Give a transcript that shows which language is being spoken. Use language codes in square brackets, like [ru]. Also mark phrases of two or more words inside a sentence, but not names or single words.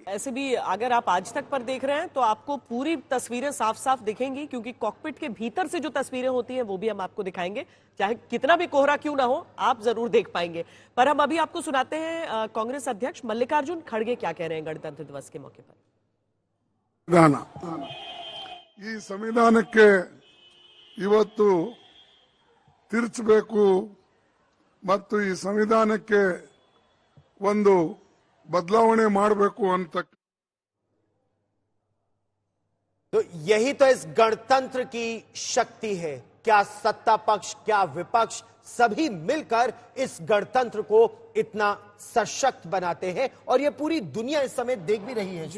[hi] ऐसे भी अगर आप आज तक पर देख रहे हैं तो आपको पूरी तस्वीरें साफ साफ दिखेंगी, क्योंकि कॉकपिट के भीतर से जो तस्वीरें होती हैं वो भी हम आपको दिखाएंगे, चाहे कितना भी कोहरा क्यों ना हो आप जरूर देख पाएंगे। पर हम अभी आपको सुनाते हैं कांग्रेस अध्यक्ष मल्लिकार्जुन खड़गे क्या कह रहे हैं गणतंत्र दिवस के मौके पर। [kn] ಈ ಸಂವಿಧಾನಕ್ಕೆ ಇವತ್ತು ತಿರುಚಬೇಕು ಮತ್ತು ಈ ಸಂವಿಧಾನಕ್ಕೆ ಒಂದು ಬದಲಾವಣೆ ಮಾಡಬೇಕು ಅಂತ। [hi] तो यही तो इस गणतंत्र की शक्ति है। क्या सत्ता पक्ष, क्या विपक्ष, सभी मिलकर इस गणतंत्र को इतना सशक्त बनाते हैं, और ये पूरी दुनिया इस समय देख भी रही है।